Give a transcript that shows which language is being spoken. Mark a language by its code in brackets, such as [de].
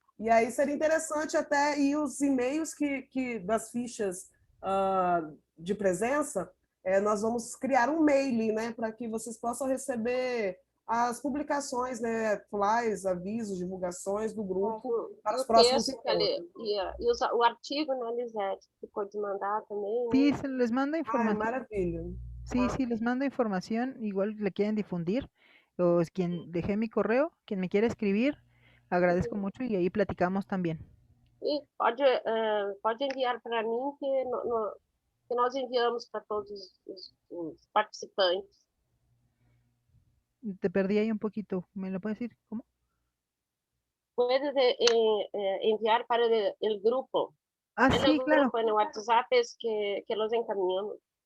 [pt] E aí seria interessante até ir os e-mails das fichas de presença, nós vamos criar um mailing, né, para que vocês possam receber as publicações, né, flyers, avisos, divulgações do grupo para os próximos encontros. O artigo, né, Lisete, ficou de mandar também. [es] Sí, se les manda Ai, información. [pt] maravilha. [es] Sí, sí, les mando información, igual le quieren difundir, o es quien dejé mi correo, quien me quiere escribir, agradezco mucho y ahí platicamos también. [pt] E pode enviar para mim que nós enviamos para todos os participantes. [es] Te perdí ahí un poquito, ¿me lo puedes decir? ¿Cómo? Puedes enviar para el grupo. Ah, En sí, el claro. grupo, en el WhatsApp es que los encaminamos.